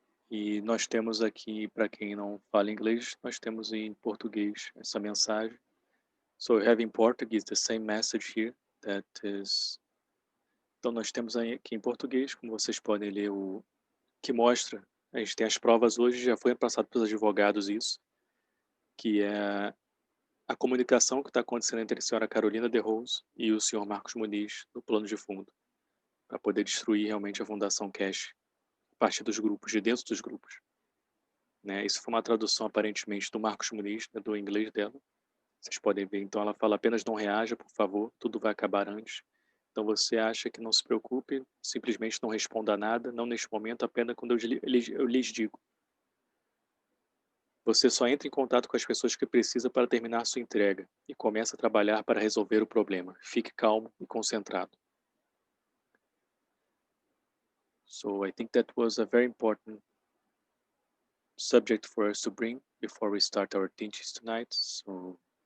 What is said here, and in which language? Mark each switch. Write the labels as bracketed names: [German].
[Portuguese] E nós temos aqui, para quem não fala inglês, nós temos em português essa mensagem. [English] So we have in Portuguese the same message here that is. [Portuguese] Então nós temos aqui em português, como vocês podem ler, o que mostra, a gente tem as provas hoje, já foi passado pelos advogados isso, que é a comunicação que está acontecendo entre a senhora Carolina de Rose e o senhor Marcos Muniz no plano de fundo, para poder destruir realmente a Fundação Keshe a partir dos grupos, de dentro dos grupos. Né? Isso foi uma tradução aparentemente do Marcos Muniz, né, do inglês dela. Vocês podem ver, então ela fala apenas não reaja, por favor, tudo vai acabar antes. Então você acha que não se preocupe, simplesmente não responda a nada, não neste momento, apenas quando eu lhes digo. Você só entra em contato com as pessoas que precisa para terminar sua entrega e começa a trabalhar para resolver o problema. Fique calmo e concentrado. [English] So I think that was a very important subject for us to bring before we start our teachings tonight. So